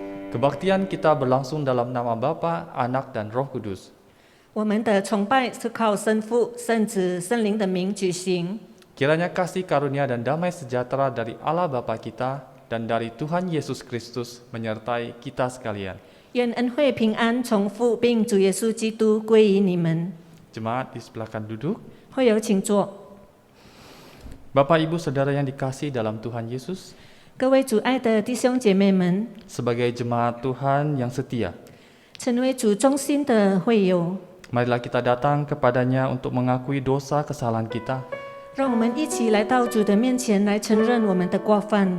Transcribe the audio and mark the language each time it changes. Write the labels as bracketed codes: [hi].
[id] Kebaktian kita berlangsung dalam nama Bapa, Anak, dan Roh Kudus. [zh] 我们的崇拜是靠圣父、圣子、圣灵的名举行。 [id] Kiranya kasih karunia dan damai sejahtera dari Allah Bapa kita dan dari Tuhan Yesus Kristus menyertai kita sekalian. [zh] 愿恩惠平安从父并主耶稣基督归于你们。 [id] Jemaat disebelah duduk. [zh] 会友请坐。 [id] Bapak Ibu Saudara yang dikasihi dalam Tuhan Yesus, [zh] 各位主爱的弟兄姐妹们， [id] sebagai jemaat Tuhan yang setia, [zh] 成为主忠心的会友， [id] marilah kita datang kepadanya untuk mengakui dosa kesalahan kita [zh] 让我们一起来到主的面前，来承认我们的过犯，